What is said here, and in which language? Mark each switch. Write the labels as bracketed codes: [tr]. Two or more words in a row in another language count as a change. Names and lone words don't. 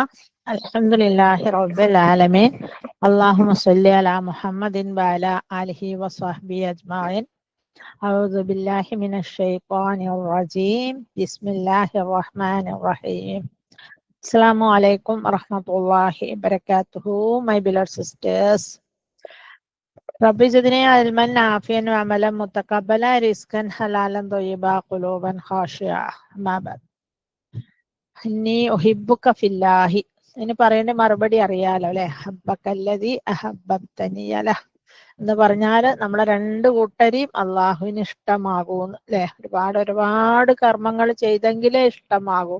[ar] الحمد لله رب العالمين. اللهم صل على محمد وعلى آله وصحبه أجمعين. أعوذ بالله من الشيطان الرجيم. بسم الله الرحمن الرحيم. السلام عليكم ورحمة الله وبركاته. [en] My beloved sisters. [ar] رب زدني علما نافعا وعملا متقبلا، رزقا حلالا طيبا، قلوبا خاشعة. أما بعد. إني أحبك في الله. [ml] ഇതിന് പറയേണ്ട മറുപടി അറിയാലോ അല്ലെ. [ar] أحبك الذي أحببتني له [ml] എന്ന് പറഞ്ഞാല് നമ്മളെ രണ്ട് കൂട്ടരെയും അള്ളാഹുവിന് ഇഷ്ടമാകൂന്ന് അല്ലെ. ഒരുപാട് കർമ്മങ്ങൾ ചെയ്തെങ്കിലേ ഇഷ്ടമാകൂ.